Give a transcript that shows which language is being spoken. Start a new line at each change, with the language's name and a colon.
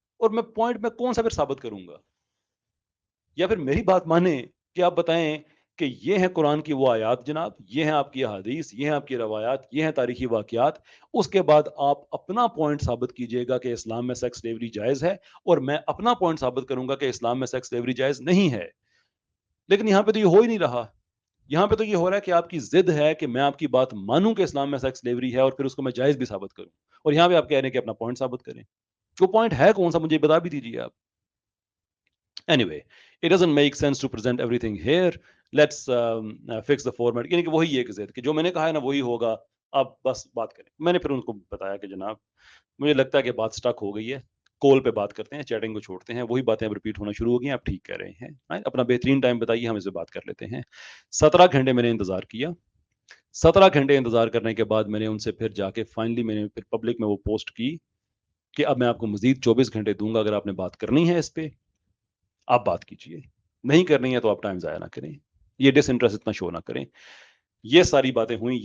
Urdu: اور میں پوائنٹ میں کون سا پھر ثابت کروں گا؟ یا پھر میری بات مانے کہ آپ بتائیں کہ یہ ہیں قرآن کی وہ آیات جناب، یہ ہیں آپ کی احادیث، یہ ہیں آپ کی روایات، یہ ہیں تاریخی واقعات، اس کے بعد آپ اپنا پوائنٹ ثابت کیجئے گا کہ اسلام میں سیکس سلیوری جائز ہے، اور میں اپنا پوائنٹ ثابت کروں گا کہ اسلام میں سیکس سلیوری جائز نہیں ہے. لیکن یہاں پہ تو یہ ہو ہی نہیں رہا. یہاں پہ تو یہ ہو رہا ہے کہ آپ کی ضد ہے کہ میں آپ کی بات مانوں کہ اسلام میں سیکس سلیوری ہے اور پھر اس کو میں جائز بھی ثابت کروں، اور یہاں پہ آپ کہہ رہے ہیں کہ اپنا پوائنٹ ثابت کریں. جو پوائنٹ ہے کون سا مجھے بتا بھی دیجیے آپ.
English: Anyway, it doesn't make sense to present everything here. Let's fix the format.
Urdu: یعنی کہ وہی ایک ضد کہ جو میں نے کہا ہے نا وہی ہوگا. آپ بس بات کریں. میں نے پھر ان کو بتایا کہ جناب مجھے لگتا ہے کہ بات سٹک ہو گئی ہے، کال پہ بات کرتے ہیں، چیٹنگ کو چھوڑتے ہیں، وہی باتیں اب ریپیٹ ہونا شروع ہو گئی ہیں. آپ ٹھیک کہہ رہے ہیں، اپنا بہترین ٹائم بتائیے، ہم اس سے بات کر لیتے ہیں. 17 گھنٹے میں نے انتظار کیا. 17 گھنٹے انتظار کرنے کے بعد میں نے ان سے پھر جا کے فائنلی میں نے پھر پبلک میں وہ پوسٹ کی کہ اب میں آپ کو مزید 24 گھنٹے دوں گا، اگر آپ نے بات کرنی ہے اس پہ آپ بات کیجیے، نہیں کرنی ہے تو آپ ٹائم ضائع نہ کریں، یہ ڈس انٹرسٹ اتنا شو نہ کریں. یہ ساری باتیں ہوئیں.